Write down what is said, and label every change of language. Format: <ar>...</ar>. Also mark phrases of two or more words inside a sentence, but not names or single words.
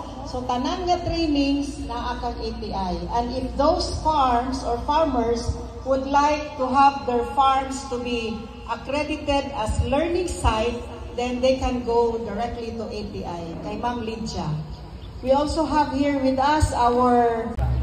<en>So,</en> <hil>tanan nga trainings na akang ATI.</hil> <en>And if those farms or farmers would like to have their farms to be accredited as learning site, then they can go directly to ATI, kay Ma'am Lydia. We also have here with us our</en>